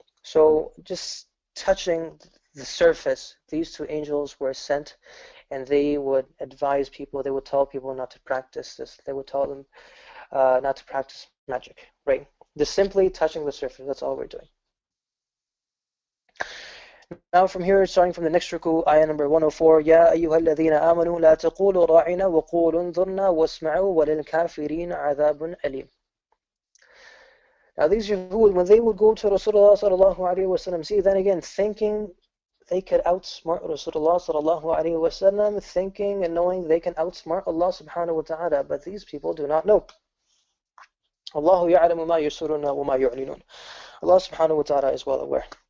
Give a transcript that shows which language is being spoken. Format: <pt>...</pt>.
<en>So just touching the surface, these two angels were sent and they would advise people, they would tell people not to practice this, they would tell them not to practice magic, right? Just simply touching the surface, that's all we're doing. Now from here, starting from the next ruku, ayah number 104,</en> <ar>يَا أَيُّهَا الَّذِينَ آمَنُوا لَا تَقُولُوا رَاعِنَا وَقُولُوا انظُرْنَا وَاسْمَعُوا وَلِلْكَافِرِينَ عَذَابٌ أَلِيمٌ.</ar> <en>Now these Yahud, when they would go to Rasulullah sallallahu alaihi wasallam, see, then again, thinking they could outsmart Rasulullah sallallahu alaihi wasallam, thinking and knowing they can outsmart Allah subhanahu wa ta'ala, but these people do not know.</en> <ar>Allahu ya'lamu ma yusuruna wa ma yu'linun.</ar> <en>Allah subhanahu wa ta'ala is well aware.</en>